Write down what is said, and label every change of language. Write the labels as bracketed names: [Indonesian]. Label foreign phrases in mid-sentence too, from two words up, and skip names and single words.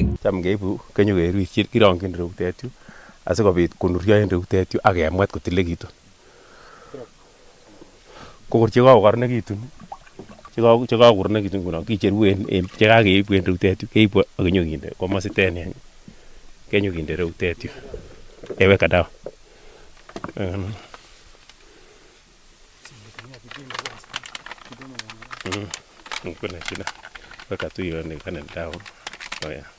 [Kalenjin] Cham keibu kenyokerutyi kirongyin reutet yu asikobit konurio en reutet yu ak kemwet kotilekitun. Ko kor chekakokoronekitun ngunon kicheru en chekakeibu en reutet yu keibu ak kenyokinde komositet ni kenyokinde reutet yu. [Swahili] Eweka dawa. Kuna shida. Weka tu ionekane dawa. Oya.